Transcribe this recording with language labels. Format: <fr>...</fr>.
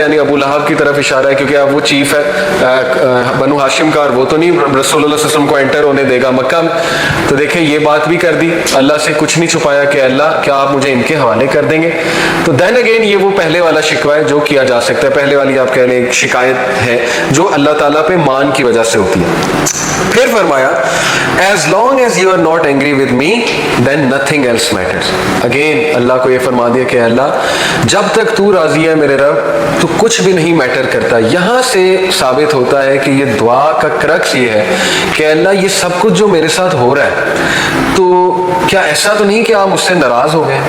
<ur>یعنی ابو لہب کی طرف اشارہ ہے کیونکہ اب وہ چیف ہے بنو ہاشم کا، اور وہ تو نہیں رسول اللہ صلی اللہ علیہ وسلم کو انٹر ہونے دے گا مکہ میں. تو دیکھیں یہ بات بھی کر دی، اللہ سے کچھ نہیں چھپایا کہ اللہ کیا آپ مجھے ان کے حوالے کر دیں گے. تو</ur> <en>then again</en> <ur>یہ وہ پہلے والا شکوہ ہے جو کیا جا سکتا ہے، پہلے والی آپ کہہ لیں ایک شکایت ہے جو اللہ تعالیٰ پہ مان کی وجہ سے ہوتی ہے. پھر فرمایا</ur> <en>as long as you are not angry with me then nothing else matters.</en> <ur>Again اللہ کو یہ فرما دیا کہ اللہ جب تک تو راضی ہے میرے رب تو کچھ بھی نہیں میٹر کرتا. یہاں سے ثابت ہوتا ہے کہ یہ دعا کا کرکس یہ ہے کہ اللہ یہ سب کچھ جو میرے ساتھ ہو رہا ہے تو کیا ایسا تو نہیں کہ آپ مجھ سے ناراض ہو گئے.</ur>